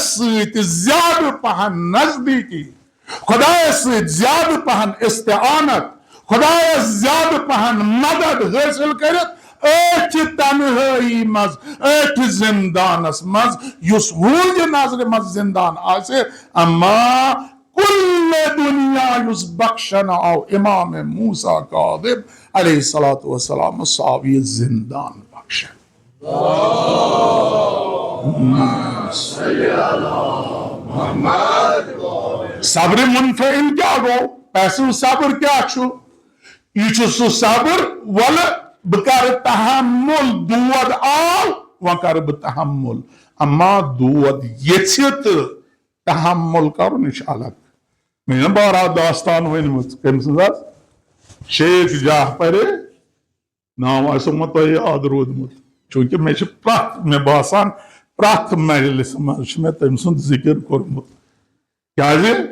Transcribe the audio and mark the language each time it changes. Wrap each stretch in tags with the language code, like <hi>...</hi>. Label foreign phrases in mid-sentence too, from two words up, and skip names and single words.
<ks>سۭتۍ زیادٕ پہن نزدیٖکی خۄدایس سۭتۍ زیادٕ پہن استعانت خۄدایس زیادٕ پہن مدد حٲصِل کٔرِتھ أتھۍ تنہٲیی منٛز أتھۍ زندانس منٛز یُس وُہٕنٛدِ نظرِ منٛز زندان آسہِ اما کُل دُنیا یُس بخشنہٕ آو امام موسیٰ کاظم</ks> <ar>علیہ الصلوۃ والسلام</ar> <ks>سُہ آو یہِ زندان بخشن صبر منفعل کیا گو پیسو صبر کیا چھُ یہ چھُ سُہ صبر ولہٕ بہٕ کرٕ تحمل دود آو وۄنۍ کرٕ بہٕ تحمل اما دود یژھِ تہٕ تحمل کرُن یہِ چھُ الگ مےٚ چھُنہ بارا داستان ؤنمٕژ کٔمۍ سٕنٛز حظ شیخ جعفر ناو آسیو مےٚ تۄہہِ یاد روٗدمُت چوٗنٛکہِ مےٚ چھِ مےٚ باسان پرٛٮ۪تھ مجلِس منٛز چھُ مےٚ تٔمۍ سُنٛد ذِکر کوٚرمُت کیٛازِ</ks>